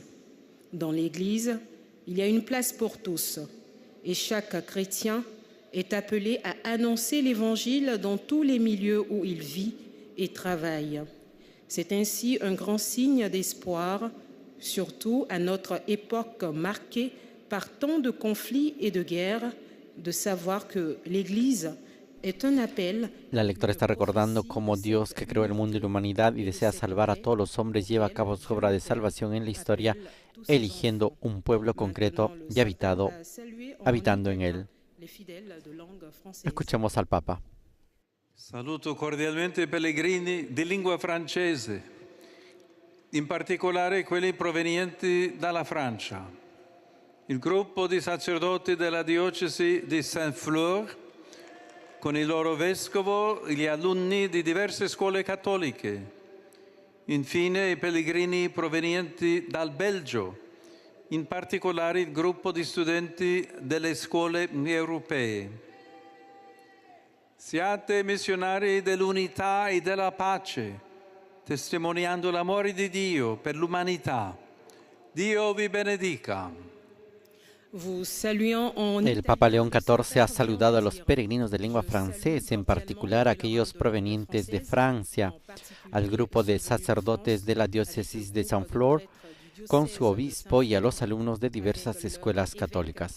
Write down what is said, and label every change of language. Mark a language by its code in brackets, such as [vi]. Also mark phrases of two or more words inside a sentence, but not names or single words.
[fr] Dans l'Église, il y a une place pour tous, et chaque chrétien est appelé à annoncer l'Évangile dans tous les milieux où il vit et travaille. C'est ainsi un grand signe d'espoir, surtout à notre époque marquée par tant de conflits et de guerres, de savoir que l'Église est un appel. [es] La lectora está recordando cómo Dios, que creó el mundo y la humanidad y desea salvar a todos los hombres, lleva a cabo su obra de salvación en la historia, eligiendo un pueblo concreto y habitando en él. Escuchemos al Papa. [it] Saluto cordialmente i pellegrini di lingua francese, in particolare quelli provenienti dalla Francia. Il gruppo di sacerdoti della diocesi di Saint-Flour, con il loro vescovo e gli alunni di diverse scuole cattoliche. Infine i pellegrini provenienti dal Belgio, in particolare il gruppo di studenti delle scuole europee. Siate missionari dell'unità e della pace, testimoniando l'amore di Dio per l'umanità. Dio vi benedica. [es] El Papa León XIV ha saludado a los peregrinos de lengua francesa, en particular a aquellos provenientes de Francia, al grupo de sacerdotes de la diócesis de Saint-Flour, con su obispo y a los alumnos de diversas escuelas católicas.